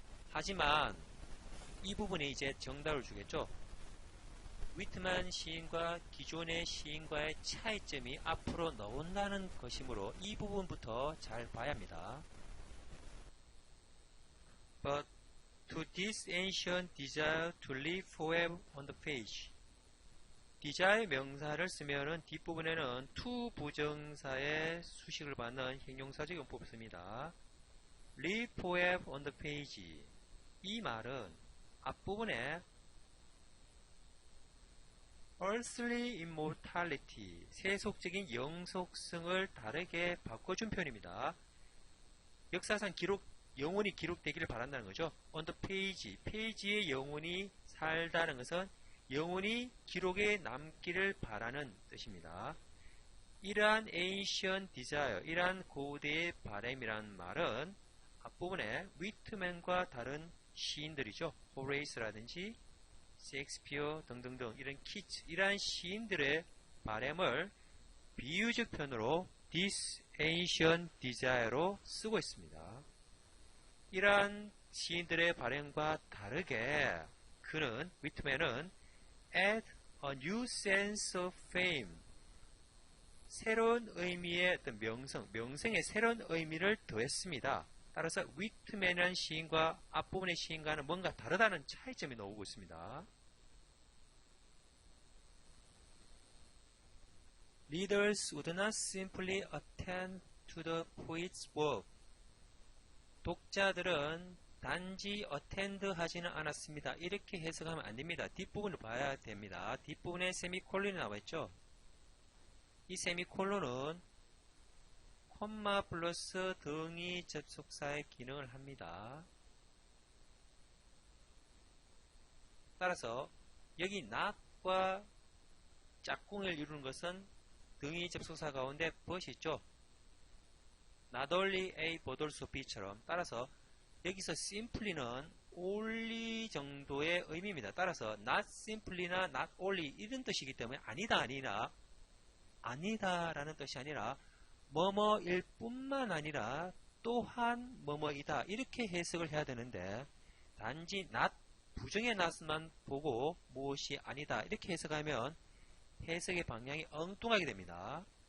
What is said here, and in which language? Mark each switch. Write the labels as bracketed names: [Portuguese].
[Korean] 하지만 이 부분이 이제 정답을 주겠죠. 위트만 시인과 기존의 시인과의 차이점이 앞으로 나온다는 것이므로 이 부분부터 잘 봐야 합니다. [English] But to this ancient desire to live forever on the page, desire [Korean] 명사를 쓰면은 뒷부분에는 to 부정사의 수식을 받는 형용사적 용법을 씁니다. [English] live forever on the page, [Korean] 이 말은 앞부분에 [English] earthly immortality, [Korean] 세속적인 영속성을 다르게 바꿔준 표현입니다. 역사상 영원히 기록되기를 바란다는 거죠. on the page, 페이지에 영원히 살다는 것은 영원히 기록에 남기를 바라는 뜻입니다. 이러한 ancient desire, 이러한 고대의 바람이라는 말은 앞부분에 위트맨과 다른 시인들이죠. 호레이스라든지 셰익스피어 등등등 이런 키츠, 이러한 시인들의 바람을 비유적 표현으로 [English] this ancient desire [Korean] 로 쓰고 있습니다. 이러한 시인들의 바람과 다르게 그는, 위트맨은 [English] add a new sense of fame. [Korean] 새로운 의미의 어떤 명성의 새로운 의미를 더했습니다. 따라서 위트맨이라는 시인과 앞부분의 시인과는 뭔가 다르다는 차이점이 나오고 있습니다. [English] Readers would not simply attend to the poet's work. [Korean] 독자들은 단지 attend 하지는 않았습니다. 이렇게 해석하면 안 됩니다. 뒷부분을 봐야 됩니다. 뒷부분에 세미콜론이 나와 있죠. 이 세미콜론은 콤마 플러스 등위 접속사의 기능을 합니다. 따라서 여기 not과 짝꿍을 이루는 것은 등위 접속사 가운데 but이 있죠. [English] Not only A but also B처럼. [Korean] 따라서 여기서 simply는 only 정도의 의미입니다. 따라서 not simply나 not only 이런 뜻이기 때문에 아니다라는 뜻이 아니라 뭐뭐일 뿐만 아니라 또한 뭐뭐이다 이렇게 해석을 해야 되는데 단지 not 부정의 not만 보고 무엇이 아니다 이렇게 해석하면 해석의 방향이 엉뚱하게 됩니다.